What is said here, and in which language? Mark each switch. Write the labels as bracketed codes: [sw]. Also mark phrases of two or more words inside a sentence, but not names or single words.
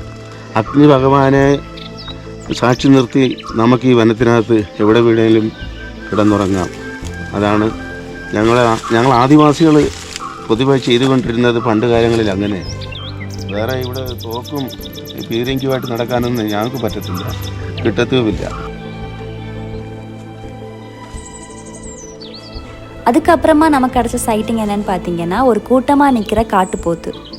[ml] അഗ്നി ഭഗവാനെ സാക്ഷി നിർത്തി നമുക്ക് ഈ വനത്തിനകത്ത് എവിടെ വീണെങ്കിലും കിടന്നുറങ്ങാം. അതാണ് ഞങ്ങൾ ആദിവാസികൾ പൊതുവെ ചെയ്തുകൊണ്ടിരുന്നത് പണ്ട് കാലങ്ങളിൽ. അങ്ങനെ വേറെ ഇവിടെ തോക്കും പീരങ്കിയുമായിട്ട് നടക്കാനൊന്നും ഞങ്ങൾക്ക് പറ്റത്തില്ല, കിട്ടത്തുമില്ല. [ta] அதுக்கப்புறமா நமக்கு கிடைச்ச சைட்டிங் என்னன்னு பார்த்தீங்கன்னா ஒரு கூட்டமாக நிற்கிற காட்டுப்போத்து.